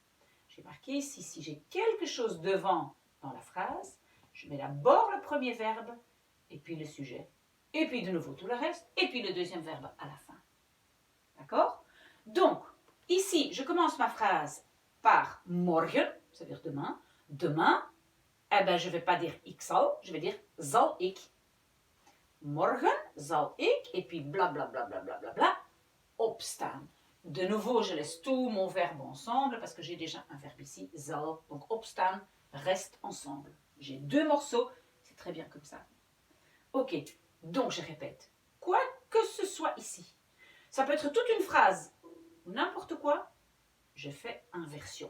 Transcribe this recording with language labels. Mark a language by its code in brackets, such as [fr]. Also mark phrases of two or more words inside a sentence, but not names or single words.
[fr] J'ai marqué ici, si j'ai quelque chose devant dans la phrase, je mets d'abord le premier verbe et puis le sujet. Et puis de nouveau tout le reste et puis le deuxième verbe à la fin. D'accord? Donc, ici, je commence ma phrase par morgen, c'est-à-dire demain. Demain, je ne vais pas dire [nl] ik zal, [fr] je vais dire [nl] zal ik. Morgen zal ik, [fr] et puis blablabla, bla, bla, bla, bla, opstaan. De nouveau, je laisse tout mon verbe ensemble parce que j'ai déjà un verbe ici, zal, donc opstaan, restent ensemble. J'ai deux morceaux, c'est très bien comme ça. Ok, donc je répète. Quoi que ce soit ici, ça peut être toute une phrase ou n'importe quoi, je fais inversion.